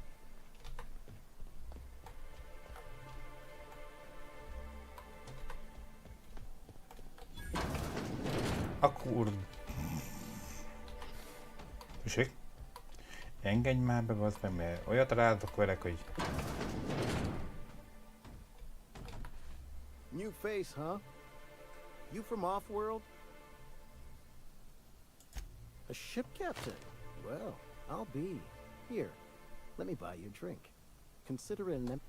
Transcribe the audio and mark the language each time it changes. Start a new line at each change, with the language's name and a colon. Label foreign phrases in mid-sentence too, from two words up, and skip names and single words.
Hungarian: Akkor... Tessék? Engedj már be, bazd meg, mert olyat rádok velek, hogy...
English: New face, huh? You from off-world? A ship captain? Well, I'll be. Here, let me buy you a drink. Consider it an...